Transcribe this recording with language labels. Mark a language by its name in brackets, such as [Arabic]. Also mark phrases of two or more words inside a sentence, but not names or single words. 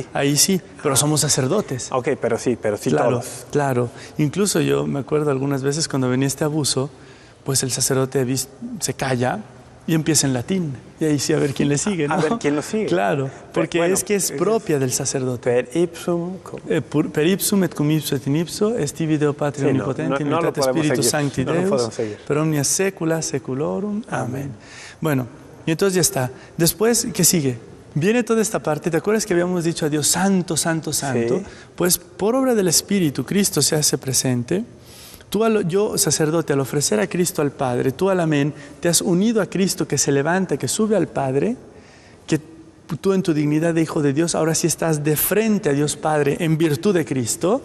[Spanish] Ahí sí, pero somos sacerdotes. Ok, pero sí Claro, todos. claro. Incluso yo me acuerdo algunas veces cuando venía este abuso, pues el sacerdote se calla y empieza en latín. Y ahí sí a ver quién le sigue, ¿no? A ver quién lo sigue. Claro, porque bueno, es que es propia del sacerdote. [Latin] Per ipsum. Per ipsum et cum ipso et in ipso, esti video Patria [Spanish] Sí, no, [Latin] omnipotente, in [Spanish] no lo [Latin] unitate [Spanish] podemos [Latin] Spiritus [Spanish] seguir, [Latin] Sancti [Spanish] no lo [Latin] Deus, [Spanish] podemos seguir. [Latin] per omnia secula seculorum. Amén. [Spanish] Bueno, y entonces ya está. Después, ¿qué sigue? Viene toda esta parte. ¿Te acuerdas que habíamos dicho a Dios santo, santo, santo? Sí. Pues por obra del Espíritu, Cristo se hace presente. Yo, sacerdote, al ofrecer a Cristo al Padre, tú al amén, te has unido a Cristo que se levanta, que sube al Padre, que tú en tu dignidad de hijo de Dios, ahora sí estás de frente a Dios Padre en virtud de Cristo.